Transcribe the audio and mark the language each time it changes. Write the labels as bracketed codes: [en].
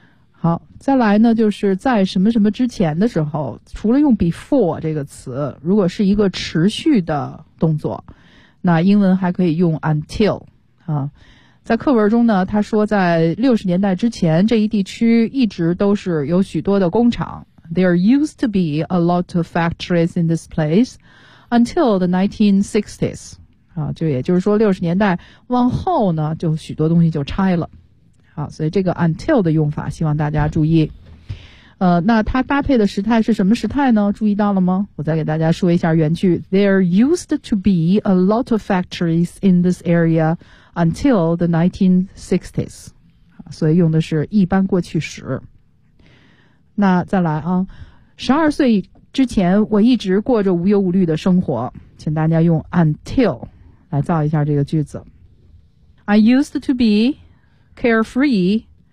[zh] 好，再来呢，就是在什么什么之前的时候，除了用 before 这个词，如果是一个持续的动作，那英文还可以用 until。啊，在课文中呢，他说在60年代之前，这一地区一直都是有许多的工厂。 [en] There used to be a lot of factories in this place until the 1960s。 [zh] 啊，就也就是说60年代往后呢，就许多东西就拆了。好，所以这个 until 的用法希望大家注意。那它搭配的时态是什么时态呢？注意到了吗？我再给大家说一下原句。 [en] There used to be a lot of factories in this area until the 1960s。 [zh] 所以用的是一般过去时。那再来啊，12岁之前我一直过着无忧无虑的生活，请大家用 until。来造一下这个句子。 [en] I used to be carefree